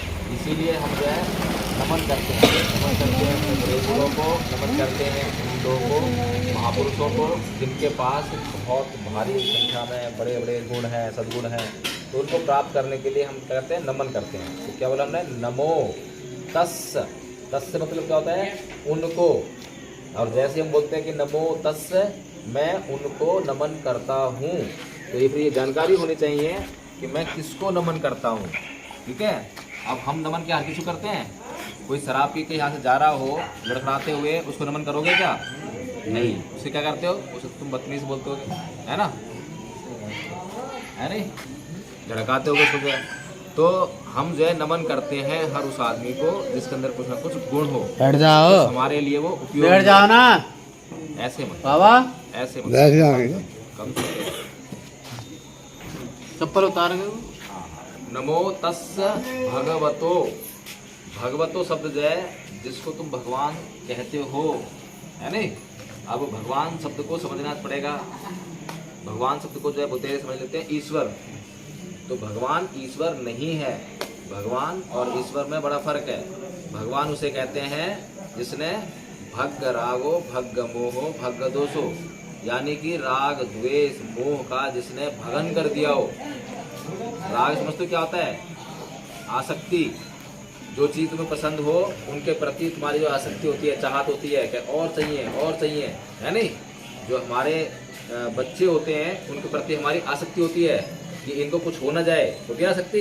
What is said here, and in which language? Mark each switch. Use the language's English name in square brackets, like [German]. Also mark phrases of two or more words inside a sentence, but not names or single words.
[Hindi] इसीलिए हम जो है नमन करते हैं, नमन करते हैं अपने बड़े गुरुओं को, नमन करते हैं उन लोगों को, महापुरुषों को जिनके पास बहुत भारी संख्या में बड़े बड़े गुण हैं, सद्गुण हैं। तो उनको प्राप्त करने के लिए हम क्या करते हैं? नमन करते हैं। तो क्या बोला हमने? [Pali] नमो तस्। [Hindi] तस् से मतलब क्या होता है? उनको। और जैसे हम बोलते हैं कि [Pali] नमो तस्, [Hindi] मैं उनको नमन करता हूँ, तो ये फिर ये जानकारी होनी चाहिए कि मैं किसको नमन करता हूँ। ठीक है, अब हम नमन क्या हर किसी को करते हैं? कोई शराब पी के यहाँ से जा रहा हो लड़खड़ाते हुए, उसको नमन करोगे क्या? नहीं। उसे क्या करते हो? उसे तुम बदतमीज बोलते हो, है ना? है नहीं? झड़काते हो उसको जो है। तो हम जो है नमन करते हैं हर उस आदमी को जिसके अंदर कुछ ना कुछ गुण हो, बैठ जाओ, हमारे लिए वो उपयोग। बैठ जाओ ना ऐसे मत बाबा, ऐसे मत बैठ जाओ, कम से चप्पल उतार गए। [Pali] नमो तस् भगवतो। [Hindi] भगवतो शब्द जो है जिसको तुम भगवान कहते हो, है नहीं? अब भगवान शब्द को समझना पड़ेगा। भगवान शब्द को जो है बोलते समझ लेते हैं ईश्वर। तो भगवान ईश्वर नहीं है। भगवान और ईश्वर में बड़ा फर्क है। भगवान उसे कहते हैं जिसने [Pali] भग्ग रागो भग्ग मोहो भग्ग दोषो, [Hindi] यानी कि राग द्वेष मोह का जिसने भगन कर दिया हो। राग समझते क्या होता है? आसक्ति। जो चीज़ तुम्हें पसंद हो उनके प्रति तुम्हारी जो आसक्ति होती है, चाहत होती है कि और चाहिए, है नहीं? जो हमारे बच्चे होते हैं उनके प्रति हमारी आसक्ति होती है कि इनको कुछ हो ना जाए, होती है आसक्ति।